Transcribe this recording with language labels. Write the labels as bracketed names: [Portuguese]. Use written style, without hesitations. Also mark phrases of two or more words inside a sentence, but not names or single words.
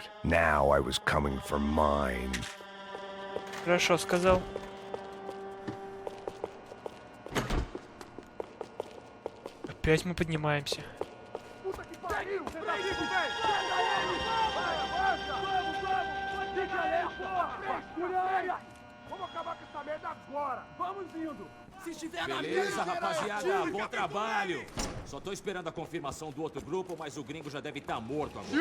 [English] Now I was coming for mine. [Russian] Хорошо, сказал. Опять мы поднимаемся. [Portuguese] Beleza, rapaziada, bom trabalho. Só tô esperando a confirmação do outro grupo, mas o gringo já deve estar morto agora.